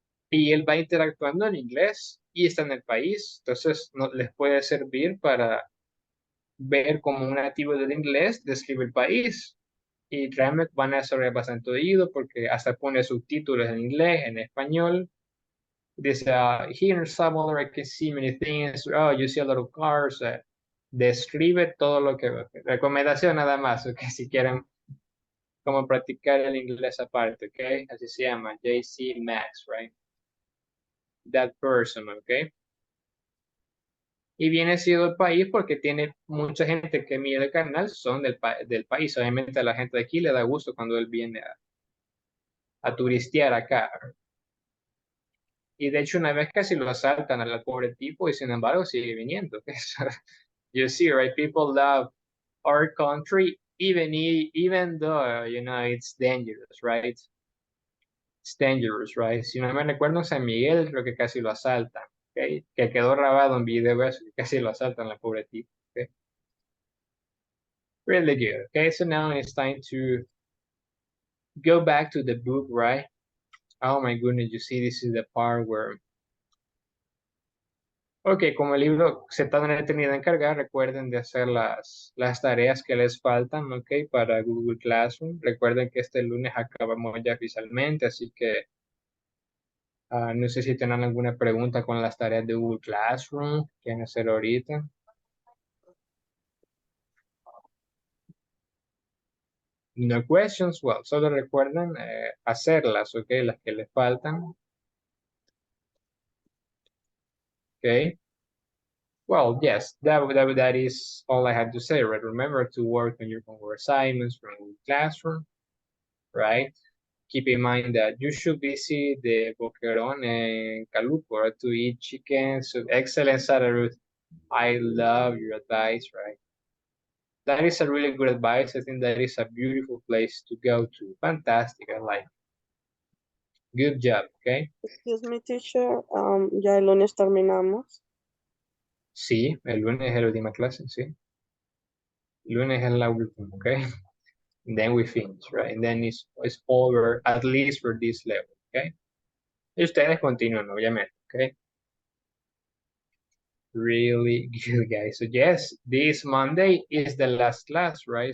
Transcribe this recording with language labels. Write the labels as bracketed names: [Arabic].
[Spanish] Y él va interactuando en inglés y está en el país. Entonces, les puede servir para ver cómo un nativo del inglés describe el país. Y realmente van a desarrollar bastante oído porque hasta pone subtítulos en inglés, en español. Dice, [English] here in Salvador I can see many things. Oh, you see a lot of cars. [Spanish] Describe todo lo que... Recomendación nada más, ok, si quieren como practicar el inglés aparte, ok. Así se llama, JC Max, right? [English] That person, [Spanish] ok. Y viene siendo el país porque tiene mucha gente que mira el canal, son del país. Obviamente a la gente de aquí le da gusto cuando él viene a turistear acá. Y de hecho una vez casi lo asaltan al pobre tipo y sin embargo sigue viniendo. [English] You see, right? People love our country even though, you know, it's dangerous, right? It's dangerous, right? [Spanish] Si no me recuerdo en San Miguel, creo que casi lo asaltan, ¿ok? Que quedó grabado en video eso, que casi lo asaltan al pobre tipo, ¿ok? [English] Really good, okay? So now it's time to go back to the book, right? Oh my goodness, you see, this is the part where... [Spanish] Ok, como el libro se tarda una eternidad en cargar, recuerden de hacer las tareas que les faltan, ok, para Google Classroom. Recuerden que este lunes acabamos ya oficialmente, así que no sé si tienen alguna pregunta con las tareas de Google Classroom, quieren hacer ahorita. [English] No questions, well, [Spanish] solo recuerden hacerlas, ok, las que les faltan. [English] Ok. Well, yes, that is all I have to say, right? Remember to work on your homework assignments from Google Classroom, right? Keep in mind that you should visit the Boquerón and Calupo to eat chicken. So excellent, Sarah Ruth. I love your advice, right? That is a really good advice. I think that is a beautiful place to go to. Fantastic, I like it. Good job, okay? Excuse me, teacher. [Spanish] Ya el lunes terminamos. Sí, el lunes es la última clase, sí. El lunes es la última, okay? [English] And then we finish, right? And then it's over, at least for this level, okay? [Spanish] Y ustedes continúan, obviamente, okay? [English] Really good, guys. So yes, this Monday is the last class, right?